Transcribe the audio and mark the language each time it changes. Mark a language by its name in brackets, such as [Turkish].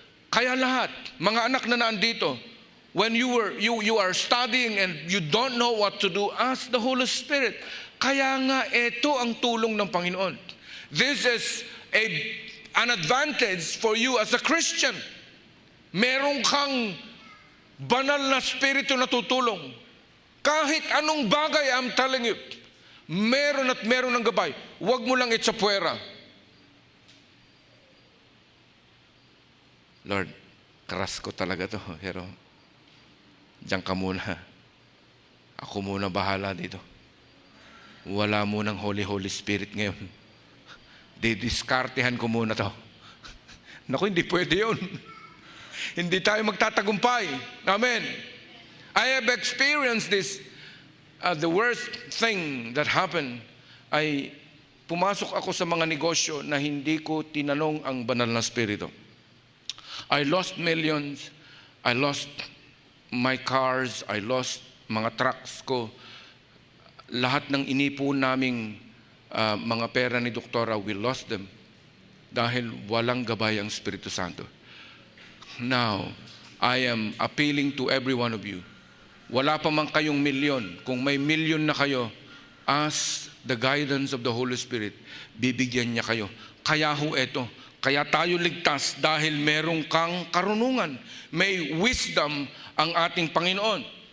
[Filipino] Kaya lahat, mga anak na nandito, [English] when you are studying and you don't know what to do, ask the Holy Spirit. [Filipino] Kaya nga, ito ang tulong ng Panginoon. [English] This is an advantage for you as a Christian. [Filipino] Meron kang banal na spirito na tutulong. Kahit anong bagay, [English] I'm telling you, [Filipino] meron at meron ng gabay. Huwag mo lang itsapwera. Lord, karas ko talaga to, pero diyan ka muna. Ako muna bahala dito. Wala munang Holy Spirit ngayon. Didiskartehan ko muna to. Naku, hindi pwede yun. Hindi tayo magtatagumpay. Amen. [English] I have experienced this. The worst thing that happened [Filipino] ay pumasok ako sa mga negosyo na hindi ko tinanong ang banal na spirito. [English] I lost millions. I lost my cars. I lost [Filipino] mga trucks ko. Lahat ng inipon naming mga pera ni Doktora, [English] we lost them [Filipino] dahil walang gabay ang Espiritu Santo. Now, [English] I am appealing to every one of you. [Filipino] Wala pa man kayong milyon. Kung may milyon na kayo, [English] ask the guidance of the Holy Spirit. [Filipino] Bibigyan niya kayo. Kaya ho eto. Kaya tayo ligtas dahil merong kang karunungan. May wisdom ang ating Panginoon.